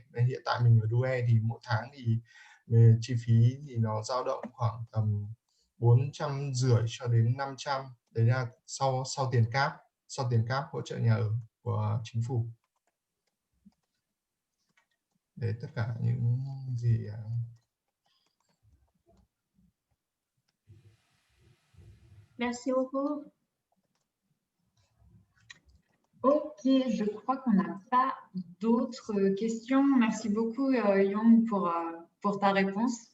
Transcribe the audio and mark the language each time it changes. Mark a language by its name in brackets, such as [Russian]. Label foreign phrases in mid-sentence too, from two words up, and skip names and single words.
[Vietnamese] Nên hiện tại mình ở Douai thì mỗi tháng thì chi phí thì nó dao động khoảng tầm 450 cho đến 500. Đấy là sau tiền cáp hỗ trợ nhà ở của chính phủ. Đấy tất cả những gì [French] Merci beaucoup. Ok, je crois qu'on n'a pas d'autres questions. Merci beaucoup, Young, pour ta réponse.